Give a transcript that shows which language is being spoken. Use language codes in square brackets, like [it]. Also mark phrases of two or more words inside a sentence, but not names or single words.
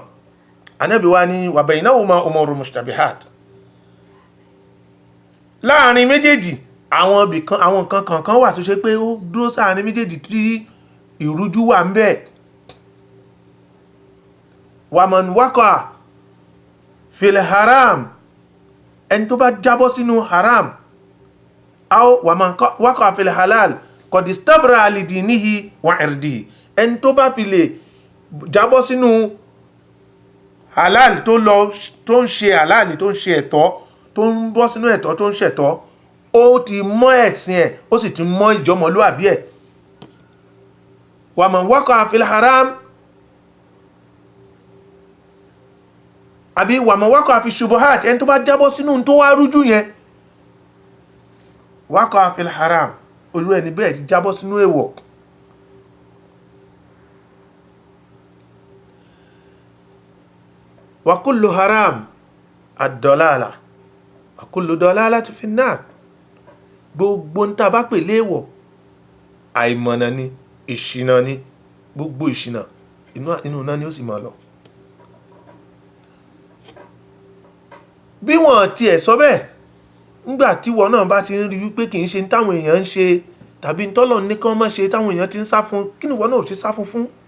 [yo] Ànábì wa ní [ar] وبينهما أمور مشتبهات. [yo] Láàrin méjèèjì, àwọn nǹkan kankan wà tó ṣe pé ó dúró sáàrin méjèèjì tí ìrújú wà ń bẹ. [ar] ومن وقع في الحرام, [yo] ẹni tó bá jábọ́ sínú haram, [ar] أو ومن وقع في الحلال قد استبرأ لدينه وعرضه, [yo] ẹni tó bá fi lè jábọ́ sínú halal tó ń ṣe halal, tó ń ṣe ẹ̀tọ́, tó ń bọ́ sínú ẹ̀tọ́, tó ń ṣẹ̀tọ́, ó ti mọ́ ẹ̀sìn ẹ̀, ó sì ti mọ́ ìjọmọlúàbí ẹ̀. [ar] ومن وقع في الحرام, [yo] àbí [ar] ومن وقع في الشبهات, [yo] ẹni tó bá jábọ́ sínú tó wá rújú yẹn, [ar] وقع في الحرام, [yo] olú ẹni bẹ́ẹ̀ ti jábọ́ sínú èèwọ̀. [ar] وكل حرام الضلالة وكل ضلالة في النار. [yo] Gbogbo ń tá bá pè léèwọ̀, àìmọ̀nà ni, ìṣìnà ni, gbogbo ìṣìnà inú náà ni ó sì máa lọ. Bí wọ́n tiẹ̀ sọ bẹ́ẹ̀, nígbà tí wọ́n náà bá ti ń rí wípé kì í ṣe táwọn èèyàn ń ṣe, tàbí tọ́lọ̀ ní kán má ṣe táwọn èèyàn ti ń sá fún, kí ni wọ́n náà ò ṣe sá fún?